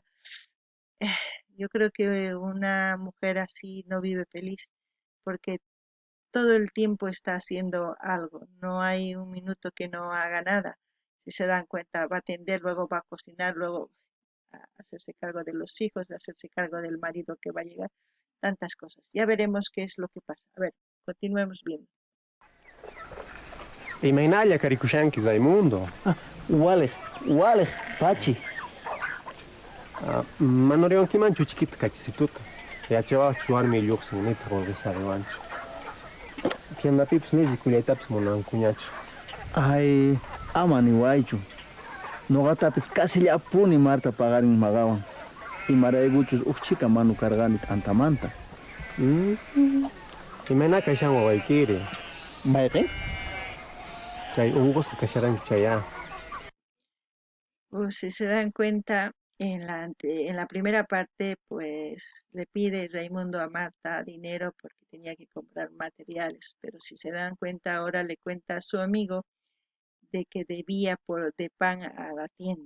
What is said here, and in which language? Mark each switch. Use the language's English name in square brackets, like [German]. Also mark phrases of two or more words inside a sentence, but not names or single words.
[Spanish] Eh, Yo creo que una mujer así no vive feliz porque todo el tiempo está haciendo algo, no hay un minuto que no haga nada. Si se dan cuenta, va a atender, luego va a cocinar, luego a hacerse cargo de los hijos, de hacerse cargo del marido que va a llegar, tantas cosas. Ya veremos qué es lo que pasa. A ver, continuemos viendo. [Quechua] Imaynalla karikushanki Zaymundo. Walej, walej, pachi. Manoriwankimanchu chiquita kachisituta. Yachawaqa suwarmi lluqsin nita qunqisariwanchu. Pianapipis nisi kullaytapas munankuñachu. Ay, ama niwaychu. Noqatapis kasillapuni Marta pagarin maqawan. Imaraykuchus ukchika manu karqani t'antamanta. Imayna kashan wawaykiri. Mayqin? Chay unqusqa kasharanki chaya. [Spanish] Si se dan cuenta, en la primera parte, pues le pide Raimundo a Marta dinero porque tenía que comprar materiales, pero si se dan cuenta, ahora le cuenta a su amigo de que debía de pan a la tienda.